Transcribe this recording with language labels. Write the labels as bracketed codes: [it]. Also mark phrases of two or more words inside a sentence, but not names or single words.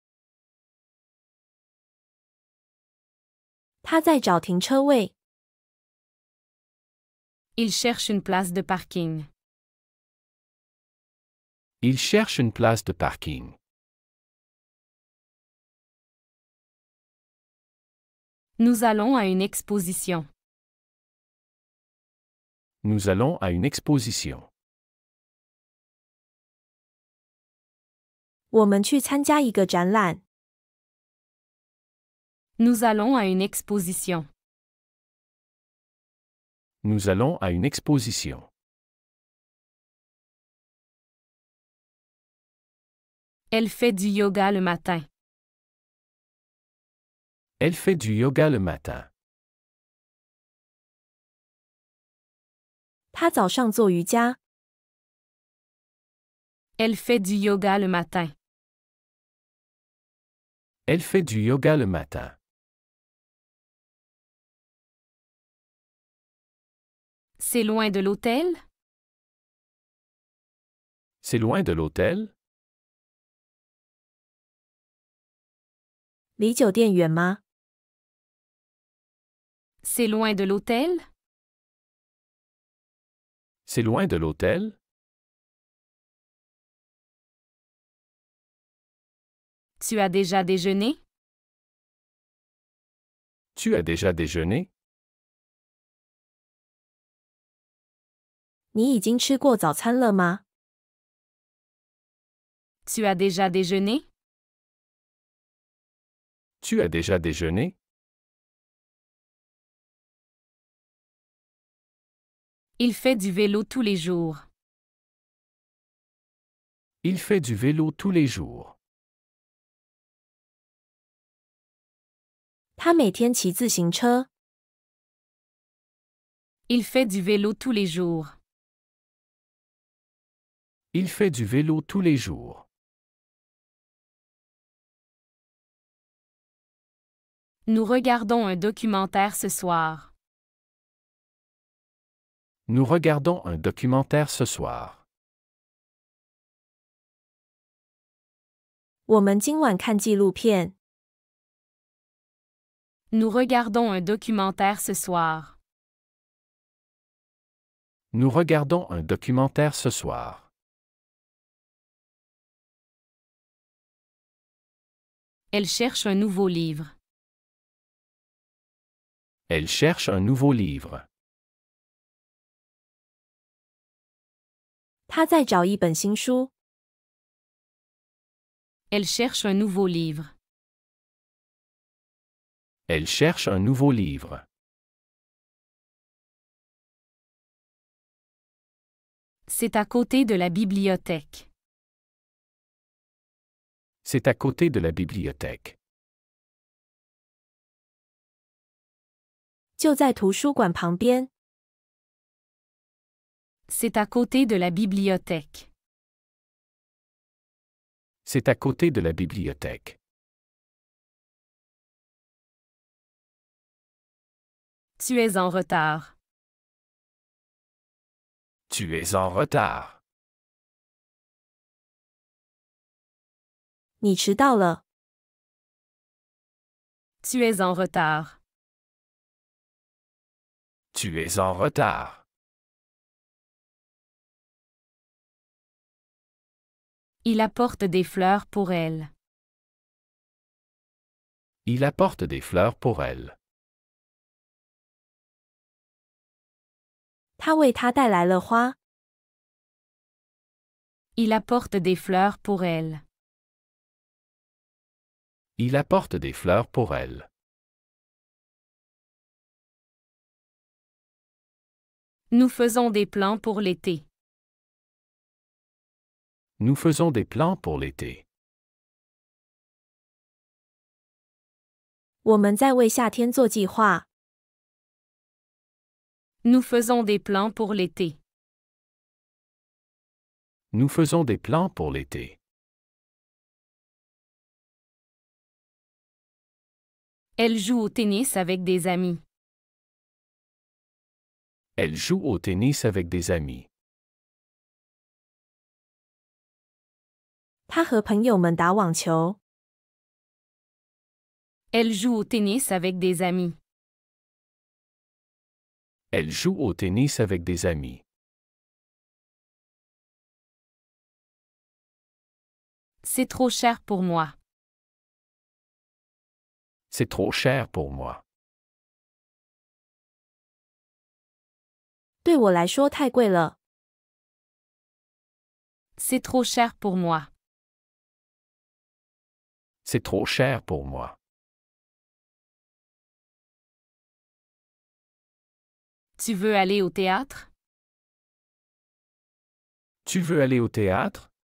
[zh] 他在找停车位。 [fr] Il cherche une place de parking. Il cherche une place de parking. Nous allons à une exposition. Nous allons à une exposition. [zh] 我们去参加一个展览。 [fr] Nous allons à une exposition. Nous allons à une exposition. Elle fait du yoga le matin. Elle fait du yoga le matin. [zh] 他早上做瑜伽。 [fr] Elle fait du yoga le matin. Elle fait du yoga le matin. C'est loin de l'hôtel? C'est loin de l'hôtel? [zh] 离酒店远吗？ [fr] C'est loin de l'hôtel? C'est loin de l'hôtel? Tu as déjà déjeuné? Tu as déjà déjeuné? [zh] 你已经吃过早餐了吗？ [fr] Tu as déjà déjeuné? Tu as déjà déjeuné? Il fait du vélo tous les jours. Il fait du vélo tous les jours. [zh] 他每天骑自行车。 [fr] Il fait du vélo tous les jours. Il fait du vélo tous les jours. Nous regardons un documentaire ce soir. Nous regardons un documentaire ce soir. [zh] 我们今晚看纪录片。 [fr] Nous regardons un documentaire ce soir. Nous regardons un documentaire ce soir. Elle cherche un nouveau livre. Elle cherche un nouveau livre. [zh] 他在找一本新书。 [fr] Elle cherche un nouveau livre. Elle cherche un nouveau livre. C'est à côté de la bibliothèque. C'est à côté de la bibliothèque. [zh] 就在图书馆旁边。 [fr] C'est à côté de la bibliothèque. C'est à côté de la bibliothèque. Tu es en retard. Tu es en retard. [zh] 你迟到了。 [fr] Tu es en retard. Tu es en retard. Il apporte des fleurs pour elle. Il apporte des fleurs pour elle. [zh] 他为她带来了花。 [fr] Il apporte des fleurs pour elle. Il apporte des fleurs pour elle. Nous faisons des plans pour l'été. Nous faisons des plans pour l'été. [zh] 我们在为夏天做计划。 [fr] Nous faisons des plans pour l'été. Nous faisons des plans pour l'été. Elle joue au tennis avec des amis. Elle joue au tennis avec des amis. [zh] 他和朋友们打网球。 [fr] Elle joue au tennis avec des amis. Elle joue au tennis avec des amis. C'est trop cher pour moi. C'est trop cher pour moi. [zh] 对我来说太贵了。 [fr] C'est trop cher pour moi. C'est trop cher pour moi. Tu veux aller au théâtre? Tu veux aller au théâtre?